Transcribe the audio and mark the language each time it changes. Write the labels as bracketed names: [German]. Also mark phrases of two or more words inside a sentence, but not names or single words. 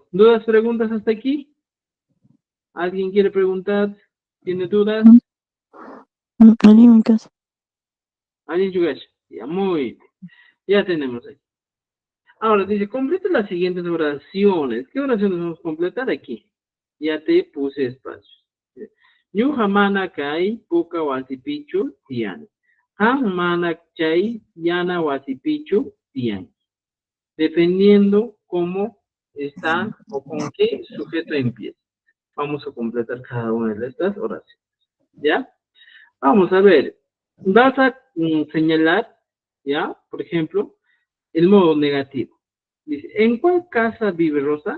[Spanish] ¿Dudas, preguntas hasta aquí? ¿Alguien quiere preguntar? ¿Tiene dudas? Anímicas. ¿Alguien yugash? Ya, muy bien. Ya tenemos aquí. Ahora dice, completa las siguientes oraciones. ¿Qué oraciones vamos a completar aquí? Ya te puse espacios. [Quechua] Ñuja mana kai puka wasipichu tiani. Han mana chay yana wasipichu tiani. [Spanish] Dependiendo cómo está o con qué sujeto empieza. Vamos a completar cada una de estas oraciones. ¿Ya? Vamos a ver. Vas a señalar, ¿ya? Por ejemplo, el modo negativo. Dice, ¿en cuál casa vive Rosa?